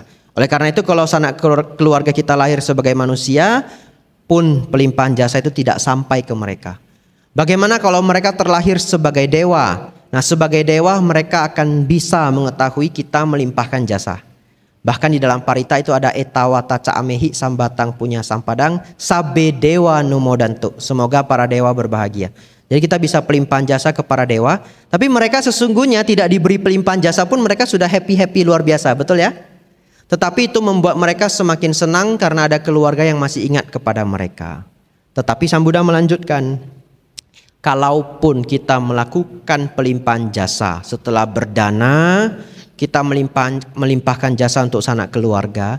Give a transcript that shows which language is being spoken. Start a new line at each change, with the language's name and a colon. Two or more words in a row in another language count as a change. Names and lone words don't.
Indonesian: Oleh karena itu kalau sanak keluarga kita lahir sebagai manusia, pun pelimpahan jasa itu tidak sampai ke mereka. Bagaimana kalau mereka terlahir sebagai dewa? Nah sebagai dewa mereka akan bisa mengetahui kita melimpahkan jasa. Bahkan di dalam parita itu ada
Pali: etawata ca'amehi sambatang punya sampadang sabe dewa numodantu.
Indonesian: Semoga para dewa berbahagia. Jadi kita bisa pelimpahan jasa kepada dewa. Tapi mereka sesungguhnya tidak diberi pelimpahan jasa pun mereka sudah happy luar biasa. Betul ya? Tetapi itu membuat mereka semakin senang karena ada keluarga yang masih ingat kepada mereka. Tetapi Sang Buddha melanjutkan. Kalaupun kita melakukan pelimpahan jasa setelah berdana, kita melimpahkan jasa untuk sanak keluarga.